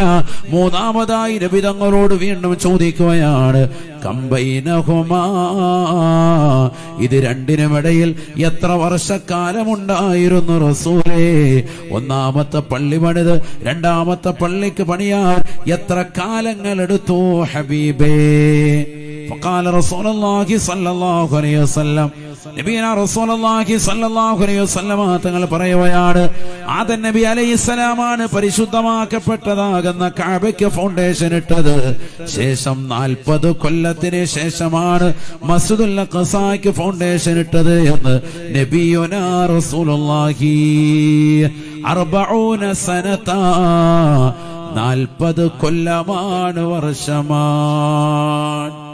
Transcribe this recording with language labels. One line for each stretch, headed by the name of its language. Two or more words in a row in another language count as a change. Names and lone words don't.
Malayalam: മൂന്നാമതായി നബി തങ്ങളോട് വീണ്ടും ചോദിക്കുകയാണ്, കംബൈനഹുമാ, ഇത് രണ്ടിനുമിടയിൽ എത്ര വർഷക്കാലമുണ്ടായിരുന്നു റസൂലേ? ഒന്നാമത്തെ പള്ളി പണിത് രണ്ടാമത്തെ പള്ളിക്ക് പണിയാൻ എത്ര കാലങ്ങൾ എടുത്തു ഹബീബേ?
Arabic: فقال رسول الله صلى الله عليه وسلم, نبينا رسول الله صلى الله عليه وسلم
Malayalam: തങ്ങൾ പറയുകയാണ്, ആദം നബി അലൈഹിസ്സലാമാണ് പരിശുദ്ധമാക്കപ്പെട്ടതാകുന്ന കഅബയ്ക്ക് ഫൗണ്ടേഷൻ ഇട്ടത്. ശേഷം 40 കൊല്ലത്തിന് ശേഷമാണ് മസ്ജിദുൽ അഖ്സായ്ക്ക് ഫൗണ്ടേഷൻ ഇട്ടത് എന്ന്
Arabic: نبينا رسول الله
Malayalam: 40 സനത, 40 കൊല്ലമാണ്, വർഷമാണ്.